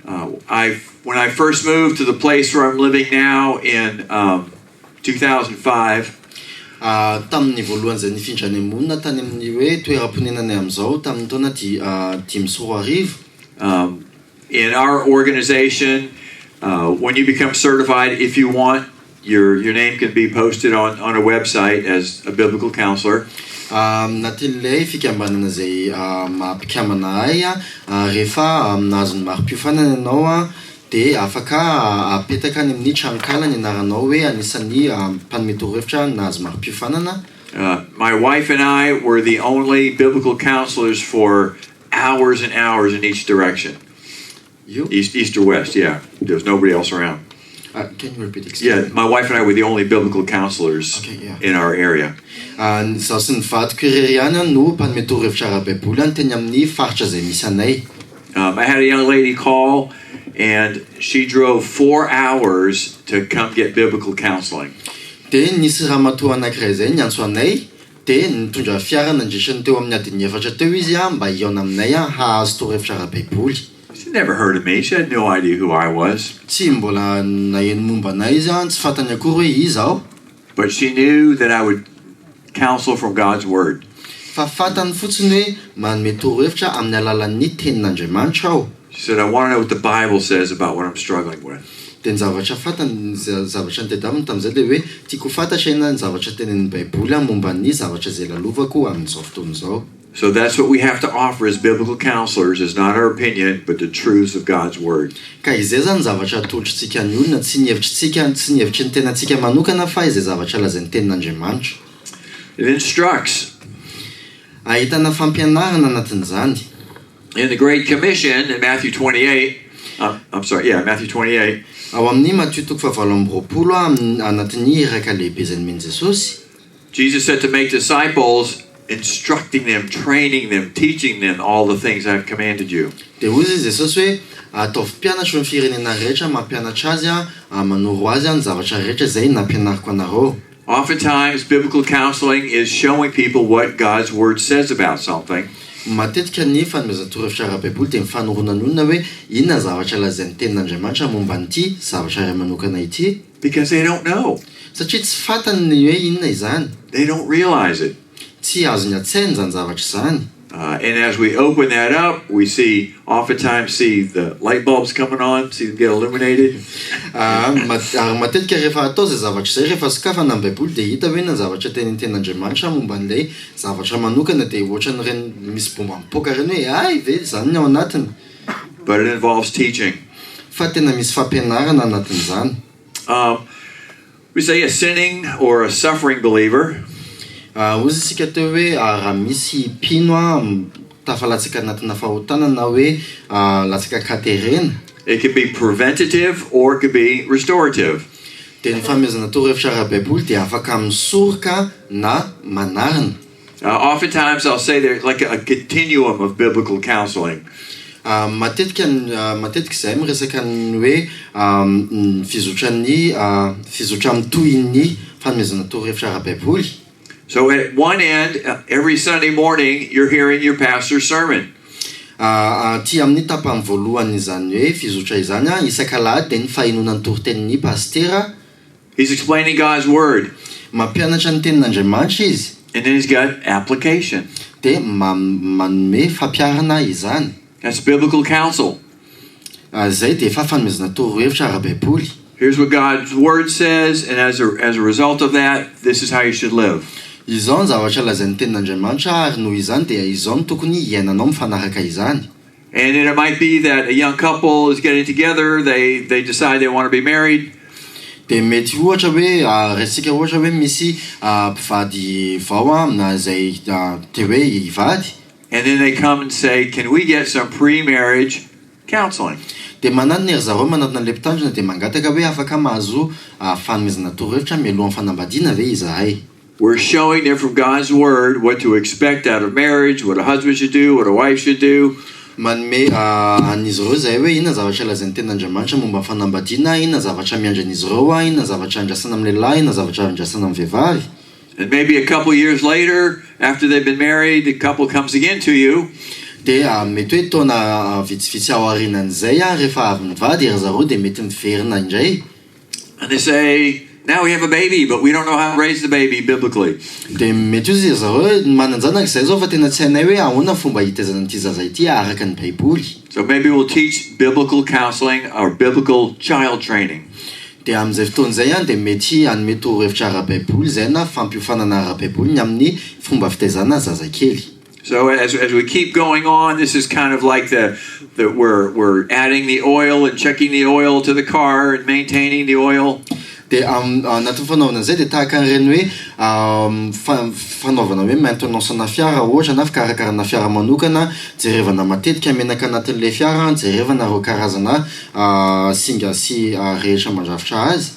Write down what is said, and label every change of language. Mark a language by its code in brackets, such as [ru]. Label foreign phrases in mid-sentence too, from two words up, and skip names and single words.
[en] When I first moved to the place where I'm living now in 2005, [mg] tamin'ny voalohany izay nifindra any monina tany amin'ny hoe toeram-ponenany amin'izao tamin'ny taona 5 [en] in our organization, when you become certified, if you want, your name can be posted on a website as a biblical counselor. [mg] Natin'ilay fikambanana izay mampikamana ahy rehefa nahazo ny mari-piofanana ianao dia afaka apetaka any amin'ny tranokala ny anaranao hoe anisan'ny mpanome torohevitra nahazo mari-piofanana. [en] My wife and I were the only biblical counselors for hours and hours in each direction. You? East or west, yeah. There was nobody else around. Can you repeat? Yeah, my wife and I were the only biblical counselors in our area. [mg] Zaho sy ny vadiko irery ihany no mpanome torohevitra ara-Baiboly teny amin'ny faritra izay misy anay. [en] I had a young lady call, and she drove 4 hours to come get biblical counseling. [mg] Dia nisy ramatoa anankiray izay niantso anay dia nitondra fiara nandritrany teo amin'ny adiny 4 teo izy mba hiaona aminay hahazo torohevitra ara-Baiboly. [en] She never heard of me. She had no idea who I was. [mg] Tsy mbola naheno momba anay izy tsy fantany akory hoe iza aho. [en] But she knew that I would counsel from God's word. [mg] Fa fantany fotsiny hoe manome torohevitra amin'ny alalan'ny tenin'Andriamanitra aho. [en] She said, I want to know what the Bible says about what I'm struggling with. [mg] Dia ny zavatra fantany zavatra nitedaminy tamin'izay dia hoe tiako fantatra ina ny zavatra tenin'ny Baiboly momba ny zavatra izay lalovako amin'izao fotoana izao. [en] So that's what we have to offer as biblical counselors, is not our opinion, but the truths of God's word. [mg] Ka izay zany zavatra atolotrintsika ny olona tsy ny hevitrintsika tsy ny hevitry ny tenantsika manokana fa izay zavatra lazain'ny tenin'Andriamanitra. [en] It instructs. [mg] Ahitana fampianarana anatin'izany. [en] In the Great Commission in Matthew 28, Matthew 28, [mg] ao amin'ny Matthieu toko 7 anatin'ny iraka lehibe izay nomeny Jesosy, [en] Jesus said to make disciples, instructing them, training them, teaching them all the things I've commanded you. [mg] Dia hozy Jesosy hoe ataovy mpianatra ny firenena rehetra mampianatra azy manoro azy ny zavatra rehetra izay nampianariko anareo. [en] Oftentimes, biblical counseling is showing people what God's word says about something. [mg] Matetika ny fanomezana torohevitra ara-Baiboly dia mifanorona ny olona hoe inona zavatra lazain'ny tenin'Andriamanitra momba an'ity zavatra iray manokana ity. [en] Because they don't know. [mg] Satria tsy fantany hoe inona izany. [en] They don't realize it. [mg] Tsy azo ny atsaina zany zavatra izany. [en] And as we open that up, we oftentimes see the light bulbs coming on, see them get illuminated. [mg] Matetika rehefa atao zay zavatra zay rehefa sokafana amin'ny Baiboly dia hita hoe na zavatra tenenten'Andriamanitra momba an'ilay zavatra manokana dia ohatran'ireny misy bomba mipoaka ireny hoe ay ve zany ny ao anatiny. [en] But it involves teaching. [mg] Fa tena misy fampianarana anatin'izany. [en] We say a sinning or a suffering believer. [mg] Ozy isika teo hoe raha misy pino tafalatsaka anatina fahotana na hoe latsaka katerena. [en] It could be preventative or it could be restorative. [mg] Dia ny fanomezana torohevitra ara-Baiboly dia afaka misoroka na manarina. [en] Oftentimes I'll say there's like a continuum of biblical counseling. [mg] Matetika izay miresaka ny hoe fizotra mitohy ny fanomezana torohevitra ara-Baiboly. [en] So at one end, every Sunday morning, you're hearing your pastor's sermon. [mg] Ty amin'ny tapany voalohany izany hoe fizotra izany isak'alahady dia ny fahinonan'ny toritenin'ny pastera. [en] He's explaining God's word. [mg] Mampianatra ny tenin'Andriamanitra izy. [en] And then he's got application. [mg] Dia manome fampiarana izany. [en] That's biblical counsel. [mg] Zay dia efa fanomezana torohevitra ara-Baiboly. [en] Here's what God's word says, and as a result of that, this is how you should live. [mg] Izao ny zavatra lazain'ny tenin'Andriamanitra ary noho izany dia izao no tokony iainanao mifanaraka izany. [en] And then it might be that a young couple is getting together, they decide they want to be married. [mg] Dia mety ohatra hoe resika ohatra hoe misy mpivady vao na zay te hoe hivady. [en] And then they come and say, can we get some pre-marriage counseling? [mg] Dia manana ery zareo manatona le mpitandrina dia mangataka hoe afaka mahazo fanomezana torohevitra mialohan'ny fanambadiana ve izahay. [en] We're showing them from God's word what to expect out of marriage, what a husband should do, what a wife should do. [mg] Manome an'izy ireo izay hoe inona zavatra lazain'ny tenin'Andriamanitra momba fanambadiana, inona zavatra miandry an'izy ireo, inona zavatra andrasana amin'ny lehilahy, inona zavatra andrasana amin'ny vehivavy. [en] And maybe a couple years later, after they've been married, the couple comes again to you. [mg] Dia mety hoe taona vitsivitsy ao aorianan'izay rehefa avy mivady ery zareo dia mety miverina indray. [en] And they say, now we have a baby, but we don't know how to raise the baby biblically. [mg] Dia mety izy zareo mananjanaka izay zao fa tena tsy hainay hoe ahoana fomba hitezana an'ity zaza ity araka ny Baiboly. [en] So maybe we'll teach biblical counseling or biblical child training. [mg] Dia amin'izay fotoan'izay dia mety hanome torohevitra ara-Baiboly izay na fampiofanana ara-Baiboly amin'ny fomba fitaizana zazakely. [en] So as we keep going on, this is kind of like we're adding the oil and checking the oil to the car and maintaining the oil. [mg] Dia anatin'ny fanaovana izay dia tahaka an'ireny hoe fanaovana hoe maintenance-na fiara ohatra na fikarakarana fiara manokana, jerevana matetika menaka anatin'ilay fiara, jerevana ireo karazana singa sy rehetra mandrafitra azy.